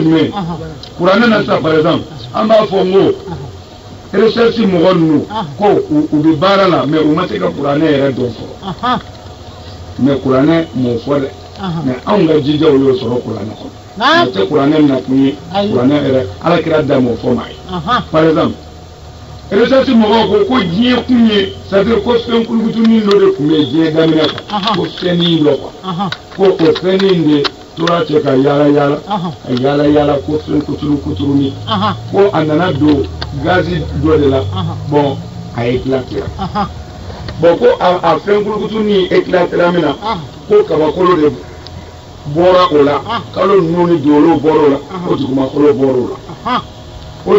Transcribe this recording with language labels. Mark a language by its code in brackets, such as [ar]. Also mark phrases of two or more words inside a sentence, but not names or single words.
[bm] jumɛn kuranɛ na sa [fr] par exemple [bm] an b'a fɔ n ko recherche mɔgɔ ninnu ko u bɛ baara la mais u ma se ka kuranɛ yɛrɛ dɔn fɔlɔ mais kuranɛ m'o fɔ dɛ mais anw ka jijaw y'o sɔrɔ kuranɛ kɔnɔ o tɛ kuranɛ nakun ye kuranɛ yɛrɛ alakira da m'o fɔ maa ye [fr] par exemple [bm] recherche mɔgɔw ko diɲɛ kun ye c'est-à-dire ko fɛn kulukutunin dɔ de tun bɛ diɲɛ daminɛ kan ko fɛnnin dɔ quoi ko o fɛnnin de tora cɛ ka yaala yaala ka yaala yaala ko fɛn kuturunin ko a nana don gazi dɔ [fr] de la bon [bm] a éclatera bon ko a fɛn kulukutunin éclatera min na ko kabakolo de bɔra o la kalo ninnu ni dolo bɔra o la ko dugumakolo bɔra o la o